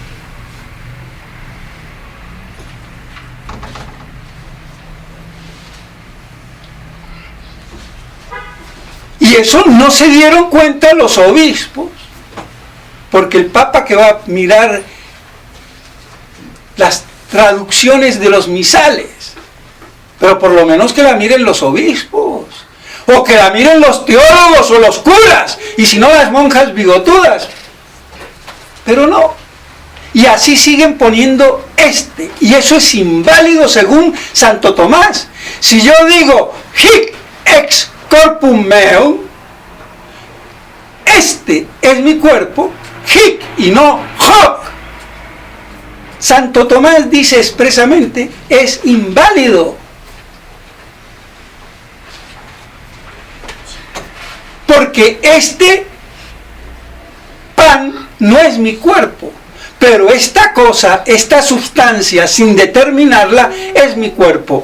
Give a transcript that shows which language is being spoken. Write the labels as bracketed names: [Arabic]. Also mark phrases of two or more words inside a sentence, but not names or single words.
[Spanish] Y eso no se dieron cuenta los obispos, porque el Papa que va a mirar las traducciones de los misales, pero por lo menos que la miren los obispos, o que la miren los teólogos o los curas, y si no las monjas bigotudas, pero no. Y así siguen poniendo y eso es inválido según Santo Tomás. Si yo digo, [Latin] hic ex corpum meum, [Spanish] este es mi cuerpo, hic y no hoc. Santo Tomás dice expresamente, es inválido. Porque este pan no es mi cuerpo, pero esta cosa, esta sustancia, sin determinarla, es mi cuerpo.